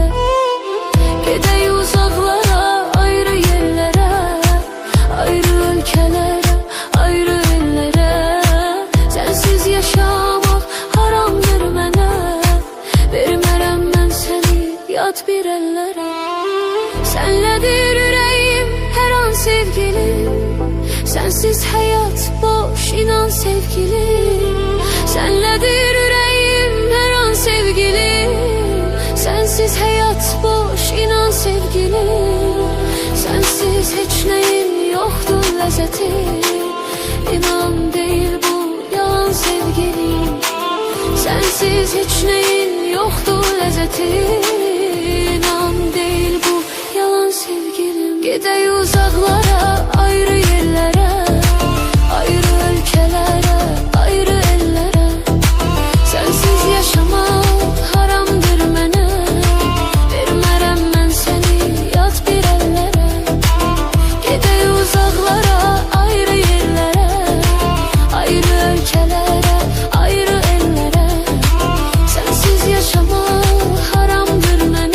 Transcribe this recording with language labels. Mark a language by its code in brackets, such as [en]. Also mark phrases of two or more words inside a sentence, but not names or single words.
[az] Gedək uzaqlara, ayrı yerlərə, ayrı ölkələrə, ayrı ellərə. Sənsiz yaşamaq haramdır mənə, vermərəm mən səni yad bir əllərə. Sənlədir ürəyim hər an sevgilim, [tr] sensiz hayat boş inan sevgilim. Senledir yüreğim her an sevgilim. Sensiz hayat boş inan sevgilim. Sensiz hiç neyim lezzeti. İnan değil bu yalan sevgilim, sensiz hiç neyin yoktu lezzeti. İnan değil bu yalan sevgilim. Gidey uzaklara, ayrı yerlere, ayrı ülkelere, ayrı ellere. Sensiz yaşamak [az] haramdır mənə. Vermərəm mən səni yat bir ellere. [tr] Gidey uzaklara, ayrı yerlere, ayrı ülkelere, ayrı ellere. Sensiz yaşamak [az] haramdır mənə.